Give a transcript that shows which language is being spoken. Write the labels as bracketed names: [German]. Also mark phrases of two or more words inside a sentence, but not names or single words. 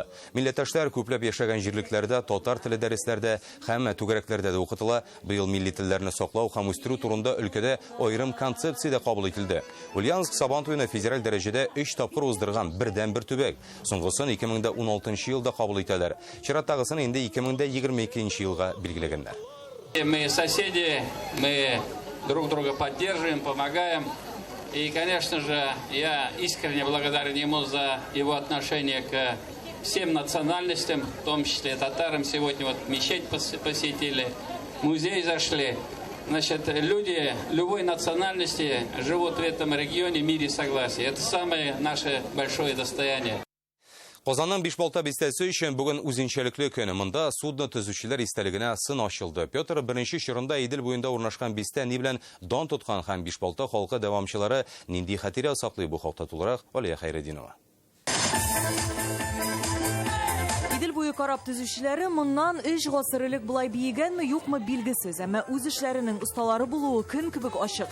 [Tatar] Милләттәшләр күпләп яшәгән җирлекләрдә татар теле дәресләрдә һәм түгәрәкләрдә дә укытыла. Быел милли телләрне саклау һәм үстерү турында өлкәдә аерым концепция дә кабул ителде. Ульяновск Сабантуена федераль дәрәҗәдә 3 тапкыр уздырган бердән-бер төбәк. Соңгысын 2016 елда кабул итәләр. Чираттагысын инде 2022 елга билгеләгәннәр. [Russian] Мы соседи, мы друг друга поддерживаем, помогаем. И, конечно же, я искренне благодарен ему за его отношение к всем национальностям, в том числе татарам. Сегодня вот мечеть посетили, музей зашли. Значит, люди любой национальности живут в этом регионе в мире и согласии. Это самое наше большое достояние. [Tatar] Казанның Бишбалта бистәсе өчен бүген үзенчәлекле көне. Монда судно төзүчеләр истәлегенә сын ачылды. Петр беренче чорында Идел буенда урнашкан бистә ни белән дан тоткан һәм Бишбалта халкы дәвамчылары нинди хатирә саклый бу хакта тулырак Алия Хайретдинова. Идел буе карап төзүчеләре моннан 3 гасыр элек булай биегәнме, юкмы билгесез, әмма үз эшләренең усталары булуы көн кебек ачык.